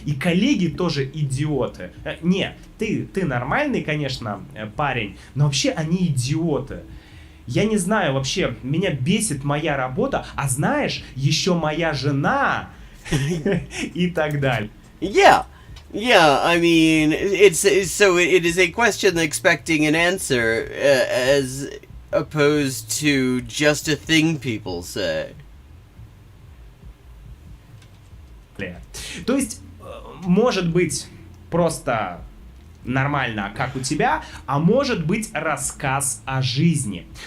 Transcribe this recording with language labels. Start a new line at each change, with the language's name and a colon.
Russian: И коллеги тоже идиоты. Не, ты нормальный, конечно, парень, но вообще они идиоты. Я не знаю, вообще, меня бесит моя работа, а знаешь, еще моя жена и так далее.
English: Yeah. Yeah, I mean, so it is a question expecting an answer as opposed to just a thing people say.
Russian: То есть, может быть просто нормально, как у тебя, а может быть рассказ о жизни.